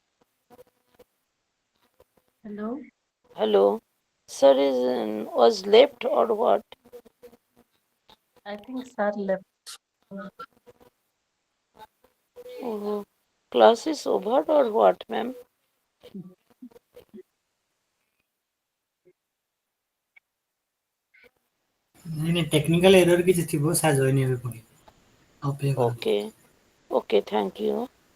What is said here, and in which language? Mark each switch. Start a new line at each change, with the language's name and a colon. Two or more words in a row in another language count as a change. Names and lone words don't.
English: Hello. Hello. Sir is was left or what? I think sir left. Oh, class is over or what, ma'am?
Hindi: नहीं नहीं
English: technical error
Odia: କିଛି ଥିବ ସା ଜଏନ୍ ହେବେ ପୁଣି ଅପେକ୍ଷା କରନ୍ତୁ।
English: Okay. Okay, thank you.